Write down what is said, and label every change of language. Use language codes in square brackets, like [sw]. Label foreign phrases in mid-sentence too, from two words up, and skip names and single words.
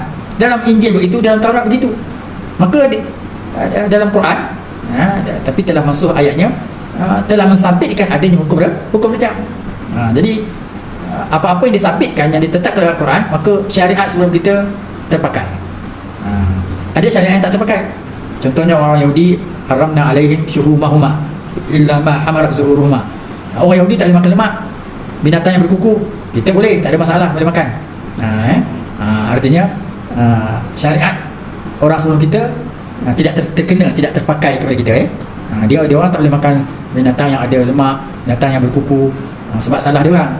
[ms] Dalam Injil begitu, dalam Taurat begitu. Maka dalam Quran, tapi telah masuk ayatnya, telah mensabitkan adanya hukum rejam. Jadi apa-apa yang disabitkan, yang ditetapkan dalam Quran, maka syariat sebelum kita terpakai. Ada syariat yang tak terpakai. Contohnya orang Yahudi, [ar] حرمنا عليهم شحومهما إلا ما حملت ظهورهما. [ms] Orang Yahudi tak boleh makan lemak binatang yang berkuku. Kita boleh, tak ada masalah, boleh makan. Artinya syariat orang sebelum kita tidak terkena, tidak terpakai kepada kita. Dia orang tak boleh makan binatang yang ada lemak, binatang yang berkuku, sebab salah dia orang.